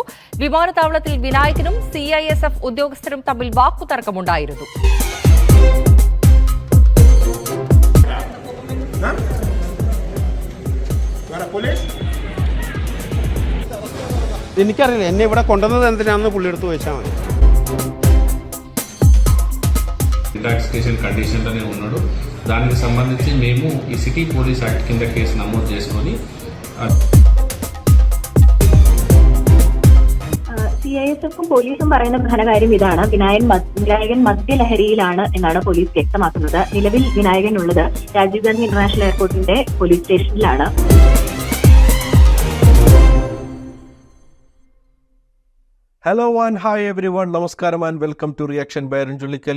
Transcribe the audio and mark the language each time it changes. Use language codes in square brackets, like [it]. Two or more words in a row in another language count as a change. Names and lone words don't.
[ml] വിമാനത്താവളത്തിൽ വിനായകനും CISF ഉദ്യോഗസ്ഥരും തമ്മിൽ വാക്കുതർക്കമുണ്ടായിരുന്നു. എനിക്കറിയില്ല, എന്നെ ഇവിടെ കൊണ്ടുവന്നത് എന്തിനാണെന്ന് പുള്ളി എടുത്ത് വെച്ചാൽ മതി. [en] intoxication condition [te] ఉన్నాడు. దానికి సంబంధించి మేము ఈ సిటీ పోలీస్ యాక్ట్ కింద కేసు నమోదు చేసుకొని [ml] CISFും പോലീസും പറയുന്ന പ്രധാന കാര്യം ഇതാണ്: വിനായകൻ മദ്യലഹരിയിലാണ് എന്നാണ് പോലീസ് വ്യക്തമാക്കുന്നത്. നിലവിൽ വിനായകൻ ഉള്ളത് രാജീവ് ഗാന്ധി ഇന്റർനാഷണൽ എയർപോർട്ടിന്റെ പോലീസ് സ്റ്റേഷനിലാണ്. [en] hello and hi every one, നമസ്കാരം and welcome to reaction by അരുൺ ചുള്ളിക്കൽ.